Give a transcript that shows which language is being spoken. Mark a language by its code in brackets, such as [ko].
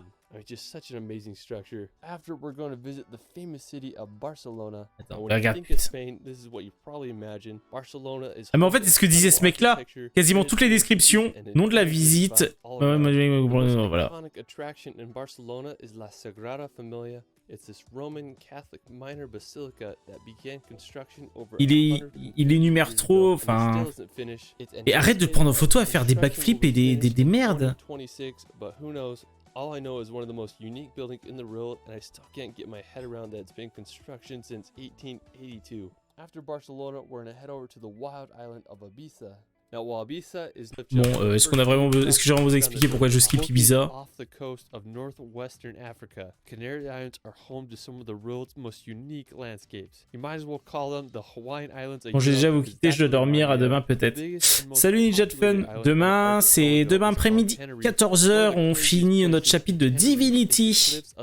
[en] I mean, just such an amazing structure. After, we're going to visit the famous city of Barcelona. [fr] Attends, [en] And when you [fr] regarde. [en] think of Spain, this is what you probably imagine. Barcelona is [fr] Ah mais en fait, c'est ce que disait ce mec-là. Quasiment toutes les descriptions, nom de la visite. Voilà. [en] Iconic attraction in Barcelona is La Sagrada Familia. It's this Roman Catholic minor basilica that began construction over [fr] Il énumère trop, enfin... Et arrête de te prendre en photo à faire des backflips et des merdes. [en] But who knows? All I know is one of the most unique buildings in the world, and I still can't get my head around that it's been construction since 1882. After Barcelona, we're gonna head over to the wild island of Ibiza. Now, while Ibiza is [fr] Bon, est-ce que j'ai vraiment besoin d'expliquer pourquoi je skip Ibiza? [en] Off the coast of northwestern Africa, Canary Islands are home to some of the world's most unique landscapes. You might as well call them the Hawaiian Islands. [fr] Bon, j'ai déjà vous quitté, je dois dormir, à demain peut-être. Salut Ninja de Fun, demain c'est demain après-midi, 14h, on finit notre chapitre de Divinity.